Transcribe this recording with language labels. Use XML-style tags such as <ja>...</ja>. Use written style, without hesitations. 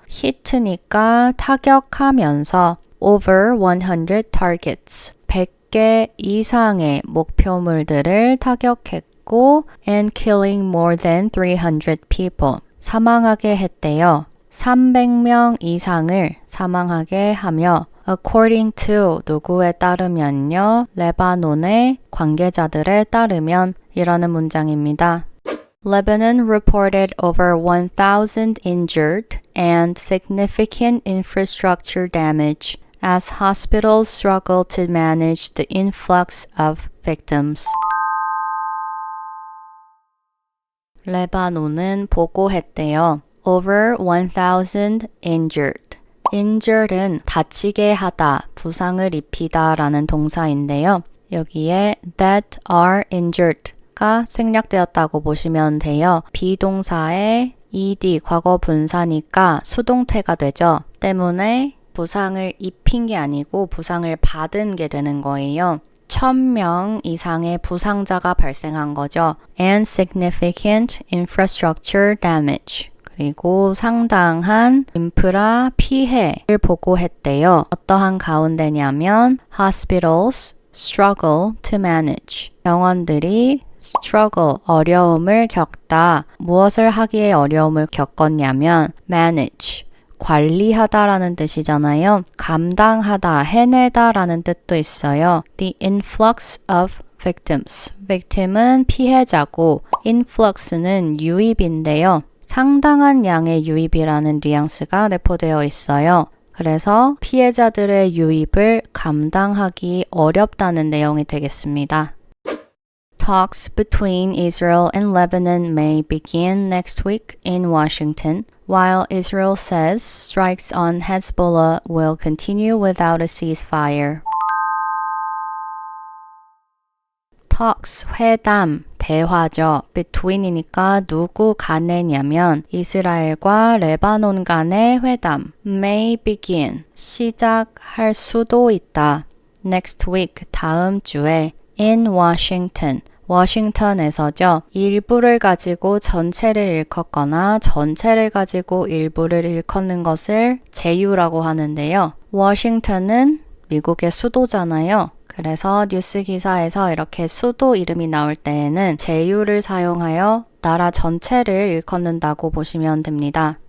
<ko>hit니까 타격하면서</ko> <en>over 100 targets</en> <ko>100개 이상의 목표물들을 타격했고</ko> <en>and killing more than 300 people</en> <ko>사망하게 했대요. 300명 이상을 사망하게 하며</ko> <en>according to</en> <ko>누구에 따르면요. 레바논의 관계자들에 따르면 이라는 문장입니다.</ko> <en>Lebanon reported over 1,000 injured and significant infrastructure damage as hospitals struggle to manage the influx of victims.</en> <ko>레바논은 보고했대요.</ko> <en>Over 1,000 injured.</en> <ko>injured은 다치게 하다, 부상을 입히다 라는 동사인데요. 여기에</ko> <en>that are injured가</en> <ko>생략되었다고 보시면 돼요. 비동사의 ed 과거 분사니까 수동태가 되죠. 때문에 부상을 입힌 게 아니고 부상을 받은 게 되는 거예요. 1,000명 이상의 부상자가 발생한 거죠.</ko> <en>And significant infrastructure damage.</en> <ko>그리고 상당한 인프라 피해를 보고했대요. 어떠한 가운데냐면</ko> <en>hospitals struggle to manage.</en> <ko>병원들이 struggle, 어려움을 겪다. 무엇을 하기에 어려움을 겪었냐면 manage. 관리하다라는 뜻이잖아요. 감당하다, 해내다라는 뜻도 있어요.</ko> <en>The influx of victims.</en> <ko>victim은 피해자고 influx는 유입인데요. 상당한 양의 유입이라는 뉘앙스가 내포되어 있어요. 그래서 피해자들의 유입을 감당하기 어렵다는 내용이 되겠습니다.</ko> <en>Talks between Israel and Lebanon may begin next week in Washington, while Israel says strikes on Hezbollah will continue without a ceasefire.</en> <ko>Talks, 회담, 대화죠. between이니까 누구 간에냐면 이스라엘과 레바논 간의 회담</ko> <en>may begin,</en> <ko>시작할 수도 있다.</ko> <en>next week,</en> <ko>다음 주에</ko> <en>in Washington,</en> <ko>워싱턴에서죠. 일부를 가지고 전체를 일컫거나 전체를 가지고 일부를 일컫는 것을 제휴라고 하는데요. 워싱턴은 미국의 수도잖아요. 그래서 뉴스 기사에서 이렇게 수도 이름이 나올 때에는 제휴를 사용하여 나라 전체를 일컫는다고 보시면 됩니다.</ko>